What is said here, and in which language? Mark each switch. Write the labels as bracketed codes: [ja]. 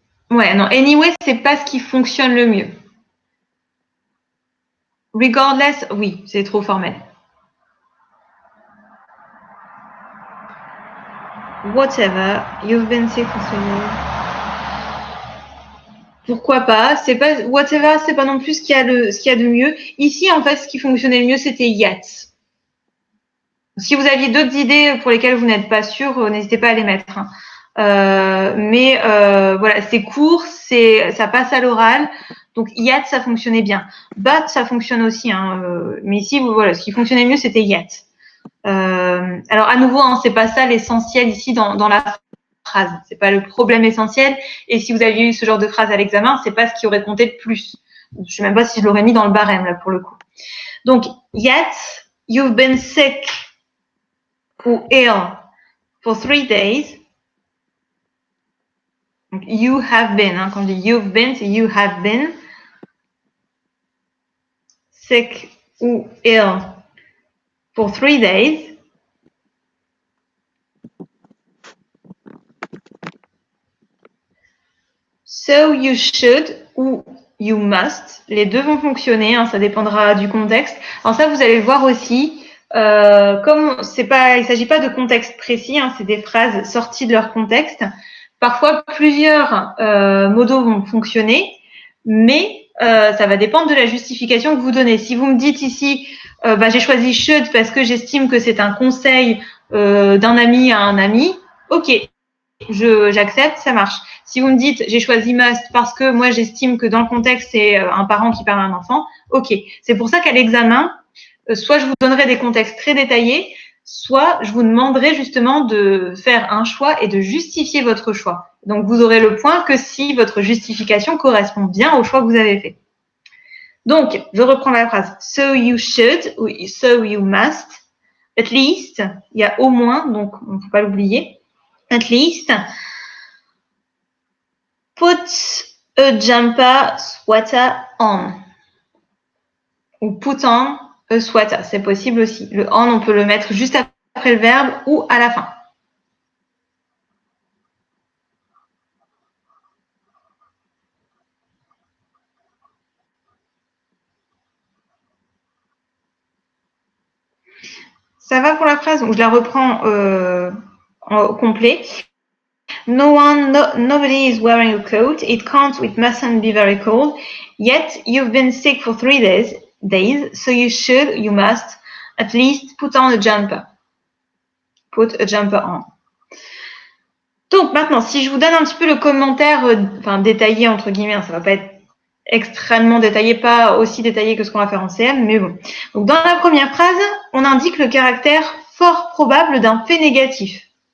[fr] Ouais, non, anyway, c'est pas ce qui fonctionne le mieux. Regardless, oui, c'est trop formel. [en] Whatever, you've been sick for 3 years. [fr] Pourquoi pas? C'est pas whatever, c'est pas non plus ce qu'il y a de mieux. Ici, en fait, ce qui fonctionnait le mieux, c'était yet. Si vous aviez d'autres idées pour lesquelles vous n'êtes pas sûr, n'hésitez pas à les mettre. Mais voilà, c'est court, ça passe à l'oral. Donc yet, ça fonctionnait bien. But, ça fonctionne aussi. Mais ici, voilà, ce qui fonctionnait mieux, c'était yet. Alors à nouveau, c'est pas ça l'essentiel ici dans la phrase. C'est pas le problème essentiel. Et si vous aviez eu ce genre de phrase à l'examen, c'est pas ce qui aurait compté de plus. Je sais même pas si je l'aurais mis dans le barème là pour le coup. [en] Donc yet, you've been sick ou ill for 3 days. Donc, you have been. [fr] Quand on dit [en] you've been, c'est you have been sick ou ill for 3 days. So you should ou you must. [fr] Les deux vont fonctionner, ça dépendra du contexte. Alors ça, vous allez le voir aussi. Comme il s'agit pas de contexte précis, c'est des phrases sorties de leur contexte. Parfois, plusieurs modos vont fonctionner, mais ça va dépendre de la justification que vous donnez. Si vous me dites ici, j'ai choisi should parce que j'estime que c'est un conseil d'un ami à un ami, ok, j'accepte, ça marche. Si vous me dites j'ai choisi must parce que moi j'estime que dans le contexte c'est un parent qui parle à un enfant, ok. C'est pour ça qu'à l'examen, soit je vous donnerai des contextes très détaillés, soit je vous demanderai justement de faire un choix et de justifier votre choix. Donc vous aurez le point que si votre justification correspond bien au choix que vous avez fait. Donc, je reprends la phrase. [en] So you should ou so you must. [fr] At least, il y a au moins, donc on ne peut pas l'oublier. [en] At least, put a jumper sweater on. Ou put on a sweater, [fr] c'est possible aussi. Le on, on peut le mettre juste après le verbe ou à la fin. Ça va pour la phrase, donc je la reprends au complet. [en] Nobody is wearing a coat. It mustn't be very cold. Yet you've been sick for 3 days, so you must, at least put on a jumper. Put a jumper on. [fr] Donc maintenant, si je vous donne un petit peu le commentaire, détaillé entre guillemets, ça va pas être extrêmement détaillé, pas aussi détaillé que ce qu'on va faire en CM, mais bon. Donc dans la première phrase, on indique le caractère fort probable d'un fait négatif.